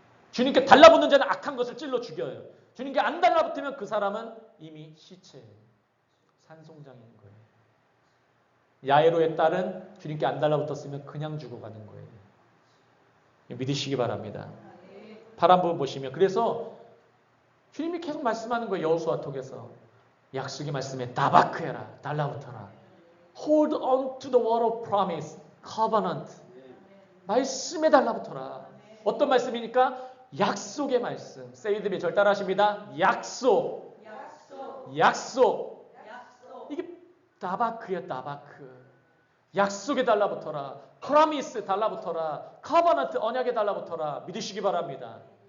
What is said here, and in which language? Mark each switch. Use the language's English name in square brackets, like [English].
[Korean] 주님께 달라붙는 자는 악한 것을 찔러 죽여요. 주님께 안 달라붙으면 그 사람은 이미 시체예요. 산송장인 거예요. 야이로의 딸은 주님께 안 달라붙었으면 그냥 죽어가는 거예요. 믿으시기 바랍니다. 파란 부분 보시면 그래서 주님이 계속 말씀하는 거예요. 여호수아 통해서 약속의 말씀에 다바크해라. 달라붙어라. [English] Hold on to the word of promise, covenant. [Korean] 말씀에 달라붙어라. 어떤 말씀입니까? 약속의 말씀. 세이드비 절 따라하십니다. 약속. 약속. 이게 다바크야, 다바크. 약속에 달라붙어라. promise 달라붙어라. covenant 언약에 달라붙어라. 믿으시기 바랍니다.